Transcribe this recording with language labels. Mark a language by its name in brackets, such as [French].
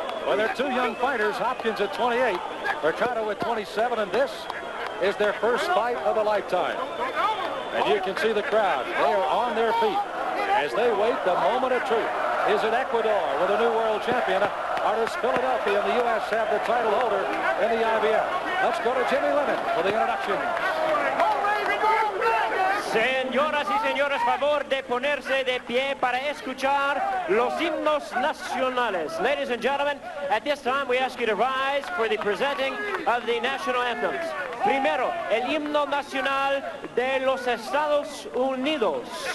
[English] Well, they're two young fighters, Hopkins at 28, Mercado at 27, and this is their first fight of a lifetime. And you can see the crowd. They are on their feet as they wait the moment of truth. Is it Ecuador with a new world champion? Or does Philadelphia and the U.S. have the title holder in the IBF? Let's go to Jimmy Lennon for the introduction. [Spanish] Señoras y señores, favor de ponerse de pie para escuchar los himnos nacionales. [English] Ladies and gentlemen, at this time we ask you to rise for the presenting of the national anthems. [Spanish] Primero, el himno nacional de los Estados Unidos.